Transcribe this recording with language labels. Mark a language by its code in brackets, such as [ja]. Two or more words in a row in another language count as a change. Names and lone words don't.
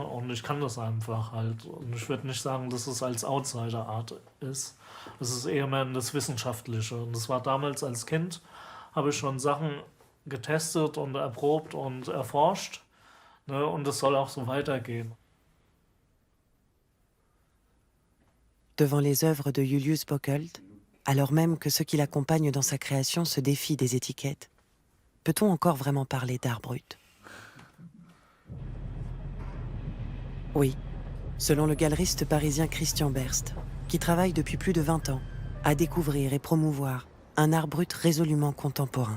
[de] Und ich kann das einfach halt. Und ich würde nicht sagen, dass es als Outsider-Art ist. Es ist eher mehr das Wissenschaftliche. Und das war damals als Kind, habe ich schon Sachen getestet und erprobt und erforscht. Ne? Und das soll auch so weitergehen. [fr] Devant les œuvres de Julius Bockelt, alors même que ceux qui l'accompagnent dans sa création se défient des étiquettes, peut-on encore vraiment parler d'art brut? Oui, selon le galeriste parisien Christian Berst, qui travaille depuis plus de 20 ans à découvrir et promouvoir un art brut résolument contemporain.